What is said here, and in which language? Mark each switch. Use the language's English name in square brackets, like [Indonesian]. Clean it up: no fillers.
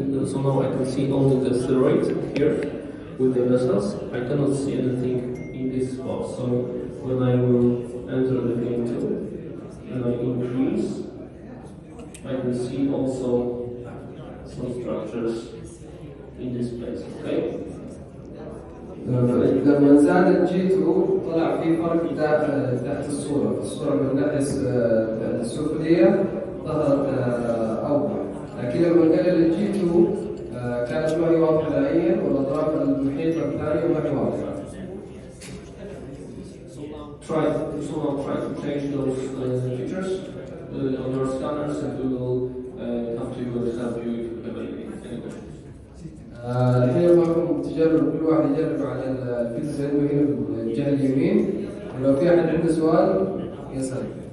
[English] So now I can see only the steroid here with the vessels. I cannot see anything in this box. So when I will enter the game 2 and I increase, I can see also some structures in this place. Okay. [Arabic] لما زاد الجي 2 طلع في فرق تحت الصورة، الصورة من الناحية السفلية ظهرت أوضح، لكن لما قلل الجي 2 كانت ما هي واضحة نهائيا، والأطراف المحيطة الثانية ما هي واضحة. [English] Try to change those features on your scanners, and we will come to you and help you if you have any questions. [Arabic] الحين معكم تجرب، كل واحد يجرب على الفيلتر اللي هنا في الجهة اليمين، ولو في أحد عنده سؤال يسأل.